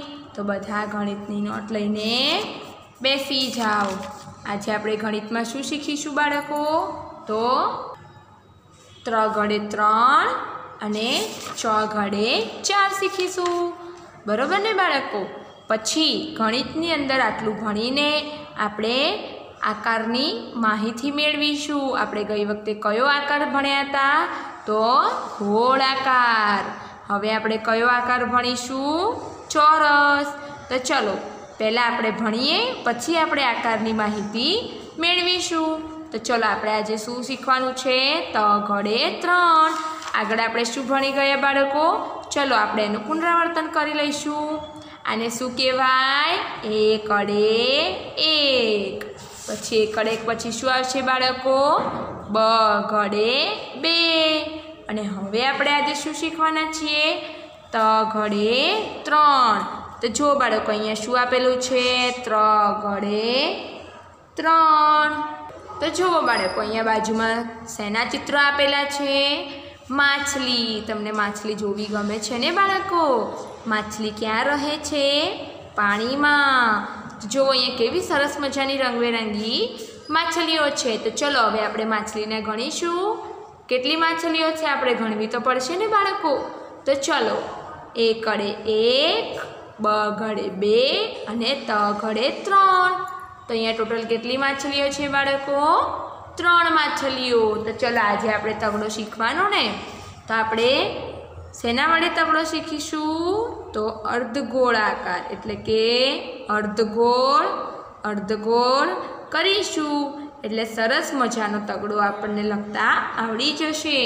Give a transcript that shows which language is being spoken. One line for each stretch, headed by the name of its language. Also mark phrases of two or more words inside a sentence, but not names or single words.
Gujarati: તો બધા ગણિતની નોટ લઈને બેસી જાઓ। આજ આપણે ગણિત મેં શું શીખીશું બાળકો તો 3 ઘડે 3 અને 4 ઘડે 4 શીખીશું। બરોબર ને બાળકો। પછી ગણિતની અંદર આટલું ભણીને આપણે આકારની માહિતી મેળવીશું। આપણે ગઈ વખતે કયો આકાર ભણ્યા હતા તો ગોળાકાર। હવે આપણે કયો આકાર ભણીશું ચોરસ। તો ચલો પહલા આપણે ભણીએ પછી આપણે આકારની માહિતી મેળવીશું। તો ચલો આપણે આજે શું શીખવાનું છે 3 ઘડે 3। આગળ આપણે શું ભણી ગયા બાળકો। ચલો આપણે એનું પુનરાવર્તન કરી લઈશું। આને શું કહેવાય 1 અડે 1 પછી 1 અડે 1 પછી શું આવશે બાળકો 2 ઘડે 2 અને હવે આપણે આજે શું શીખવાના છીએ 3 ઘડે 3। તો જો બાળકો અહીંયા શું આપેલું છે 3 ઘડે 3। તો જો બાળકો અહીંયા બાજુમાં શેના ચિત્ર આપેલા છે માછલી। તમને માછલી જોવી ગમે છે ને બાળકો। માછલી ક્યાં રહે છે પાણી મેં। જો અહીંયા કેવી સરસ મજાની રંગબેરંગી માછલીઓ છે। તો ચલો હવે આપણે માછલીને ગણીશું। કેટલી માછલીઓ છે આપણે ગણવી તો પડશે ને બાળકો। તો ચલો 1 અડે 1 2 ઘડે 2 અને 3 ઘડે 3। તો અહીંયા ટોટલ કેટલી માછલીઓ છે બાળકો 3 માછલીઓ। તો ચલો આજ આપણે તગડો શીખવાનો ને। તો આપણે શેના વડે તગડો શીખીશું તો અર્ધગોળાકાર એટલે કે અર્ધગોળ અર્ધગોળ કરીશું એટલે સરસ મજાનો તગડો આપણે લખતા આવડી જશે।